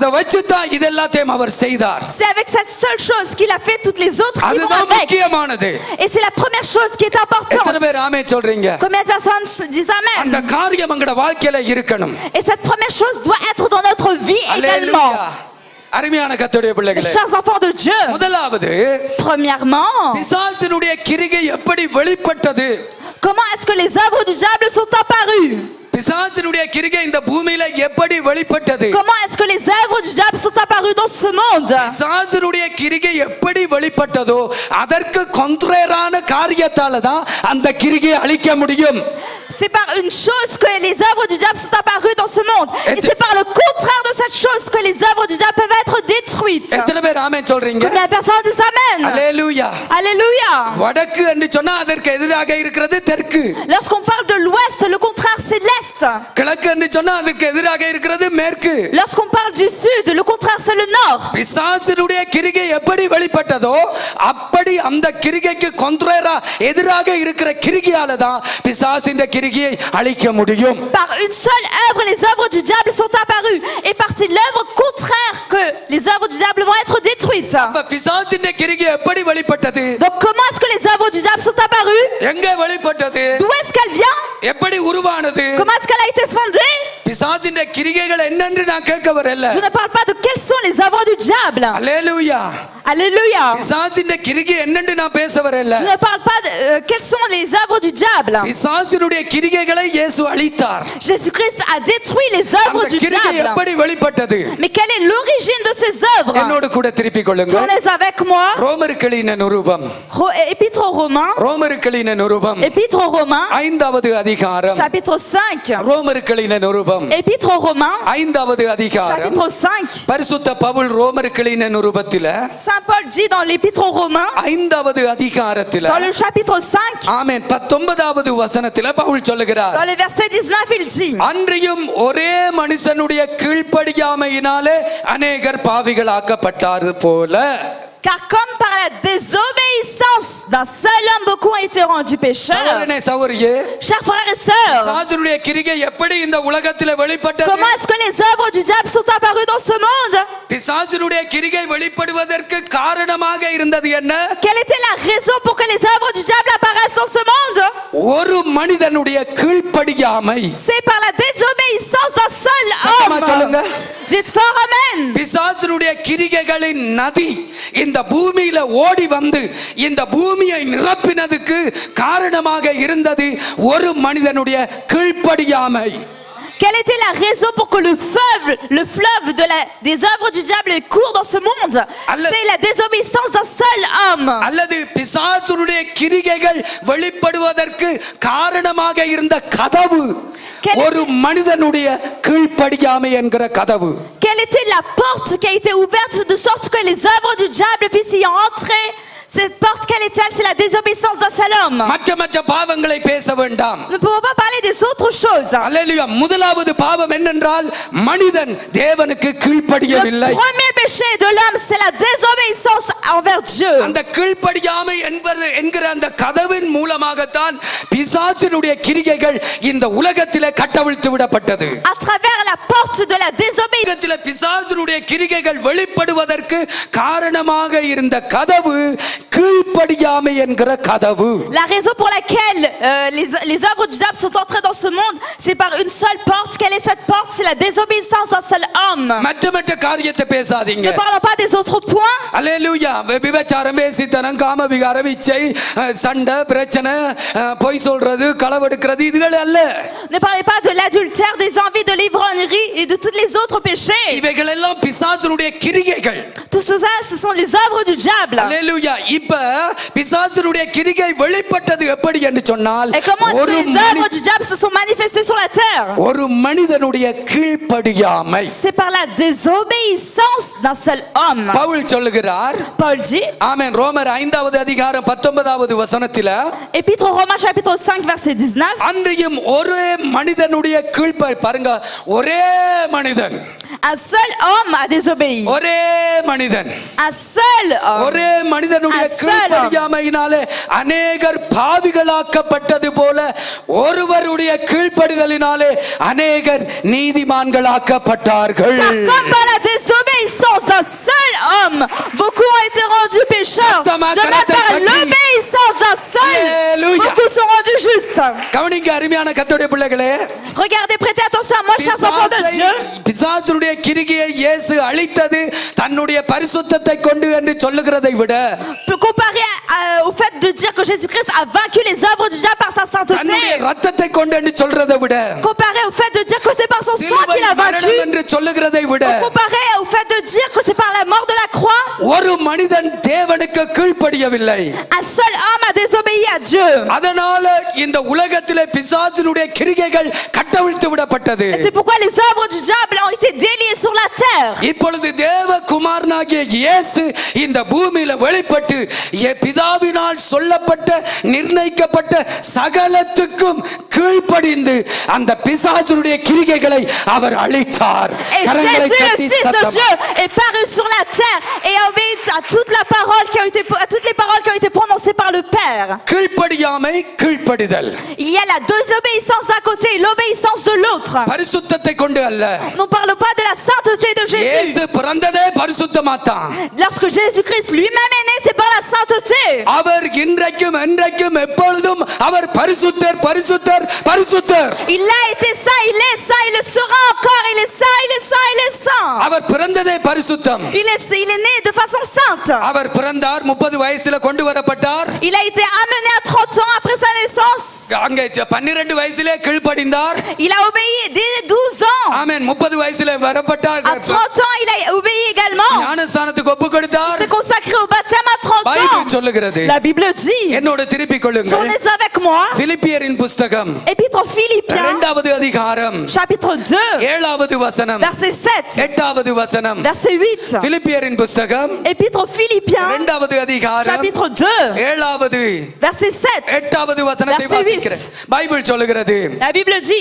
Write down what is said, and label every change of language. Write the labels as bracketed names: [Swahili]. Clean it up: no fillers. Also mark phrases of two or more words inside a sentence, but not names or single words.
[French] C'est avec cette seule chose qu'il a fait toutes les autres qui vont avec. Et c'est la première chose qui est importante. Combien de personnes disent Amen? Et cette première chose doit être dans notre votre vie également. [Tamil] அருமையான கர்த்தருடைய பிள்ளைகளே, [French] chers enfants de Dieu, [Tamil] முதலாவது [French] premièrement, [Tamil] பிசாசினுடைய கிரியை எப்படி வெளிப்பட்டது? [French] comment est-ce que les œuvres du diable sont apparues? [Tamil] பிசாசினுடைய கிரியை இந்த பூமியில எப்படி வெளிப்பட்டது? [French] Comment est-ce que les œuvres du diable sont apparues dans ce monde? [Tamil] பிசாசினுடைய கிரியை எப்படி வெளிப்பட்டதோ அதற்கு கொன்ட்ரேரான காரியத்தால தான் அந்த கிரியை அழிக்க முடியும். [French] C'est par une chose que les œuvres du diable sont apparues dans ce monde. Et c'est par le contraire de cette chose que les œuvres du diable peuvent être détruites. [Tamil] எத்தனை பேர் ஆமென் சொல்றீங்க? [French] Combien de personnes disent amen? Alléluia. Alléluia. [Tamil] வடக்கு என்று சொன்னா அதற்கு எதிராக இருக்கிறது தெற்கு. [French] Lorsqu'on parle de l'ouest, le contraire c'est l'est. [Tamil] கிழக்கு என்று சொன்னா அதற்கு எதிராக இருக்கிறது மேற்கு. [French] Lorsqu'on parle du sud, le contraire c'est le nord. [Tamil] பிசாசினுடைய கிரியை எப்படி வெளிப்பட்டதோ அப்படி அந்த கிரிகைக்கு கொன்ட்ரேரா எதிராக இருக்கிற கிரியால தான் பிசாசின் கிரியை அழிக்க முடியும். [French] Par une seule œuvre, les œuvres du diable sont apparues, et par ces œuvres contraires que les œuvres du diable vont être détruites. [Tamil] அப்ப பிசாசின் கிரியை எப்படி வெளிப்பட்டது? [French] Donc comment est-ce que les œuvres du diable sont apparues? [Tamil] எங்க வெளிப்பட்டது? [French] D'où est-ce qu'elle vient? [Tamil] எப்படி உருவானது? [French] Comment est-ce qu'elle a été fondée? [Tamil] பிசாசின் கிரிகைகள் என்னன்னு நான் கேட்க வரல. [French] Je ne parle pas de quelles sont les œuvres du diable. [Tamil] அல்லேலூயா. [French] Alléluia. [Tamil] பிசாசின் கிரிகை என்னன்னு நான் பேச வரல. [French] Je ne parle pas de quelles sont les œuvres du diable. [Tamil] பிசாசினுடைய கிரிகைகளை இயேசு அழித்தார். [French] Jésus-Christ a détruit les œuvres du [Tamil] கிரிகை [French] diable. [Tamil] எப்படி வெளிப்பட்டது? [French] Mais quelle est l'origine de ces œuvres? [Tamil] என்னோடு கூட திருப்பிக் கொள்ளுங்க. [French] Tournez avec moi. [Tamil] ரோமருக்கு எழுதின நிருபம். [French] Épître aux Romains. [Tamil] ரோமருக்கு எழுதின நிருபம். [French] Épître aux Romains. [Tamil] 5வது அதிகாரம். [French] Chapitre 5. [Tamil] ரோமருக்கு எழுதின நிருபம். [French] Épître aux Romains. [Tamil] 5வது அதிகாரம். [French] Chapitre 5. [Tamil] பரிசுத்த பவுல் ரோமருக்கு எழுதின நிருபத்தில [French] Saint Paul dit dans l'Épître aux Romains, [Tamil] 5வது அதிகாரத்தில [French] dans le chapitre 5, [Tamil] ஆமென் 19வது வசனத்தில பவுல் சொல்லுகிறார். [French] dans le verset 19, il dit, [Tamil] அன்றியும் ஒரே மனுஷனுடைய கீழ்ப்படியாமையினாலே அநேகர் பாவிகளாக்கப்பட்டார் போல. [French] car comme par la désobéissance d'un seul homme beaucoup ont été rendus pécheurs. [Tamil] சகோதரனே சகோதரியே, [French] Chers frères et sœurs, [Tamil] பிசாசுடைய கிரியை எப்படி இந்த உலகத்திலே வெளிப்பட்டது? [French] comment est-ce que les œuvres du diable sont apparues dans ce monde? [Tamil] பிசாசுடைய கிரியை வெளிப்படுவதற்கு காரணமாக இருந்தது என்ன? [French] Quelle était la raison pour que les œuvres du diable apparaissent dans ce monde? [Tamil] ஒரு மனிதனுடைய கீழ்ப்படியாமை. [French] C'est par la désobéissance d'un seul [Tamil] சத்தமா சொல்லுங்க. [French] homme. Dites fort amen. [Tamil] பிசாசுடைய கிரிகைகளின் நதி இந்த பூமியில ஓடி வந்து இந்த பூமியை நிரப்பினதுக்கு காரணமாக இருந்தது ஒரு மனிதனுடைய கீழ்ப்படியாமை. [French] Quelle était la raison pour que le fleuve des œuvres du diable court dans ce monde? C'est la désobéissance d'un seul homme. [Tamil] அல்லது பிசாசுடைய கிரிகைகள் வெளிப்படுவதற்கு காரணமாக இருந்த கதவு ஒரு மனிதனுடைய கீழ்ப்படியாமை என்கிற கதவு. [French] Quelle était la porte qui a été ouverte de sorte que les œuvres du diable puissent y entrer? Cette porte, quelle est-elle? C'est la désobéissance d'un seul homme. [Tamil] மற்ற பாவங்களை பேச வேண்டாம். [French] Nous ne pouvons pas parler des autres choses. [Tamil] அல்லேலூயா. முதலாவது பாவம் என்னென்றால் மனிதன் தேவனுக்கு கீழ்ப்படியவில்லை. [French] Le premier péché de l'homme, c'est la désobéissance envers Dieu. [Tamil] அந்த கீழ்ப்படியாமை என்கிற அந்த கதவின் மூலமாகத்தான் பிசாசினுடைய கிரிகைகள் இந்த உலகத்திலே கட்டவிழ்த்து விடப்பட்டது. [French] À travers la porte de la désobéissance, [Tamil] பிசாசினுடைய கிரிகைகள் வெளிப்படுவதற்கு காரணமாக இருந்த கதவு கீழ்ப்படியாமை என்கிற கதவு. [French] La raison pour laquelle les œuvres du diable sont entrées dans ce monde, c'est par une seule porte. Quelle est cette porte? C'est la désobéissance d'un seul homme. [Tamil] மற்ற காரியத்தை பேசாதீங்க. [French] Ne parlons pas des autres points. [Tamil] அல்லேலூயா. விபச்சாரம், வேசித்தனம், காமவிகாரம், இச்சை, சண்டை, பிரச்சனை, பொய் சொல்றது, களவெடுக்கிறது இதுகள் அல்ல. [French] Ne parlez pas de l'adultère, des envies, de l'ivrognerie et de tous les autres péchés. [Tamil] இவைகள் எல்லாம் பிசாசுடைய கிரிகைகள். [French] Tout ça, ce sont les œuvres du diable. [Tamil] அல்லேலூயா. இப்ப பிசாசுடைய கிரிகை வெளிப்பட்டது எப்படி என்று சொன்னால், [French] Et comment est-ce que les œuvres du diable se sont manifestées sur la terre? [Tamil] ஒரு மனிதனுடைய கீழ்ப்படியாமை. [French] C'est par la désobéissance d'un seul homme. [Tamil] பவுல் சொல்லுகிறார். [French] Paul dit, [Tamil] ஆமென். ரோமர் 5வது அதிகாரம் 19வது வசனத்தில, [French] Épître aux Romains chapitre 5 verset 19, [Tamil] அன்றியும் ஒரே மனிதனுடைய பாருங்க, ஒரே மனிதன், [French] un seul homme a désobéi. [Tamil] ஒரே மனிதன், [French] Un seul homme. [Tamil] ஒரே மனிதனுடைய கீழ்ப்படியாமையினாலே அநேகர் பாவிகளாக்கப்பட்டது போல ஒருவருடைய கீழ்ப்படிதலினாலே அநேகர் நீதிமான்களாக்கப்பட்டார்கள். [French] Comme par la désobéissance d'un seul homme, beaucoup ont été rendus pécheurs. De même par l'obéissance d'un un seul, beaucoup sont rendus justes. [Tamil] கவனிங்க அருமையான கர்த்தருடைய பிள்ளைகளே. [French] Regardez, prêtez attention à moi, chers enfants de Dieu. [Tamil] பிசாசுடைய கிரிகையை இயேசு அழித்தது தன்னுடைய பரிசுத்தத்தை கொண்டு என்று சொல்லுகிறதை விட, [French] comparé au fait de dire que Jésus-Christ a vaincu les œuvres du diable par sa sainteté, [Tamil] தன்னுடைய இரத்தத்தை கொண்டு என்று சொல்றதை விட, [French] comparé au fait de dire que c'est par son sang qu'il a vaincu, [Tamil] என்று சொல்லுகிறதை விட, [French] comparé au fait de dire que c'est par la mort de la croix, [Tamil] ஒரு மனிதன் தேவனுக்கு கீழ்ப்படியவில்லை. [French] un seul homme a désobéi à Dieu. [Tamil] அதனால இந்த உலகத்திலே பிசாசினுடைய கிரிகைகள் கட்டவிழ்த்து விடப்பட்டது. [French] C'est pourquoi les œuvres du diable ont été déliées sur la terre. [Tamil] இப்பொழுது தேவகுமாரனாகிய இயேசு இந்த பூமியில வெளிப்பட்டு பிதாவினால் சொல்லப்பட்ட நிர்ணயிக்கப்பட்ட சகலத்துக்கும் கீழ்ப்படிந்து அந்த பிசாசுடைய கிரிகைகளை அவர் அழித்தார். [French] Et Jésus, le Fils de Dieu, est paru sur la terre et a obéi à toutes les paroles qui ont été prononcées par le Père. [Tamil] கீழ்ப்படியாமை, கீழ்ப்படிதல். [French] Il y a la désobéissance d'un côté et l'obéissance de l'autre. [Tamil] பரிசுத்தத்தை கொண்டு அல்ல. [French] Nous ne parlons pas de la sainteté de Jésus. [Tamil] இயேசு பிறந்ததே பரிசுத்தமாத்தான். [French] Lorsque Jésus-Christ lui-même est né, c'est par la sainteté. [Tamil] அவர் இன்றைக்கும் என்றைக்கும் எப்பொழுதும் அவர் பரிசுத்தர், பரிசுத்தர், பரிசுத்தர். [French] Il a été saint, il est saint, il le sera encore, il est saint, il est saint, il est saint. [Tamil] அவர் பிறந்ததே பரிசுத்தம். [French] Il est né de façon sainte. [Tamil] அவர் பிறந்தார், 30 வயசுல கொண்டு வரப்பட்டார். [French] Il a été amené à 30 ans après sa naissance. [Tamil] அங்கே 12 வயசிலே கீழ்ப்படிந்தார். [French] Il a obéi dès 12 ans. [Tamil] ஆமென். 30 வயசிலே வரப்பட்டார். [French] À 30 ans, il a obéi également. [Tamil] ஞானஸ்நானத்துக்கு ஒப்பு கொடுத்தார். [French] Il s'est consacré au baptême à 30 ans. [Tamil] பைபிள் சொல்லுகிறது. [French] La Bible dit. [Tamil] என்னோட திருப்பிக் கொள்ளுங்கள். [French] Tournez avec moi. [Tamil] பிலிப்பியரின் புத்தகம். [French] Épître aux Philippiens. [Tamil] 2வது அதிகாரம். [French] Chapitre 2. [Tamil] 7வது வசனம். [French] Verset 7. [Tamil] 8வது வசனம். [French] Verset 8. [Tamil] பிலிப்பியரின் புத்தகம். [French] Épître aux Philippiens. [Tamil] 2வது அதிகாரம். [French] Chapitre 2. [Tamil] 7வது. [French] Verset 7. [Tamil] 8வது வசனத்தை வாசிக்கிறேன். பைபிள் சொல்லுகிறது. [French] La Bible dit.